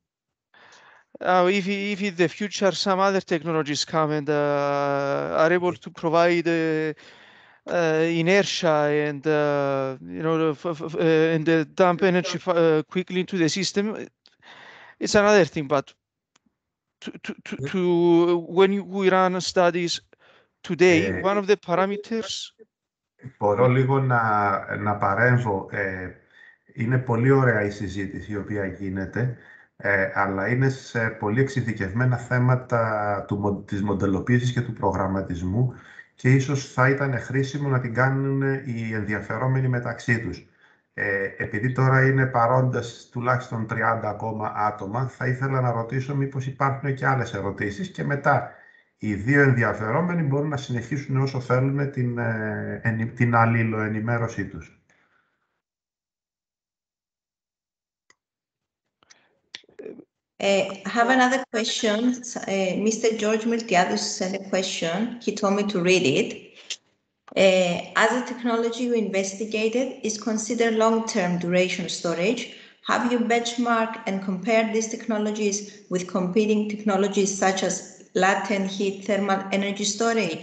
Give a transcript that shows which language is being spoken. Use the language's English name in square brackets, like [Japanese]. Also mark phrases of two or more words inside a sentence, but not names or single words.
[English] If in the future some other technologies come and are able to provide inertia and and dump energy quickly into the system, it's another thing. But when we run studies today, one of the parameters. [Greek] Μπορώ λίγο να παρέμβω. Είναι πολύ ωραία η συζήτηση η οποία γίνεται, αλλά είναι σε πολύ εξειδικευμένα θέματα της μοντελοποίησης και του προγραμματισμού και ίσως θα ήταν χρήσιμο να την κάνουν οι ενδιαφερόμενοι μεταξύ τους. Επειδή τώρα είναι παρόντες τουλάχιστον 30 ακόμα άτομα, θα ήθελα να ρωτήσω μήπως υπάρχουν και άλλες ερωτήσεις και μετά οι δύο ενδιαφερόμενοι μπορούν να συνεχίσουν όσο θέλουν την αλληλοενημέρωσή τους. [English] I have another question. Mr. George Miltiadou sent a question. He told me to read it. As the technology you investigated is considered long-term duration storage, have you benchmarked and compared these technologies with competing technologies such as latent heat thermal energy storage?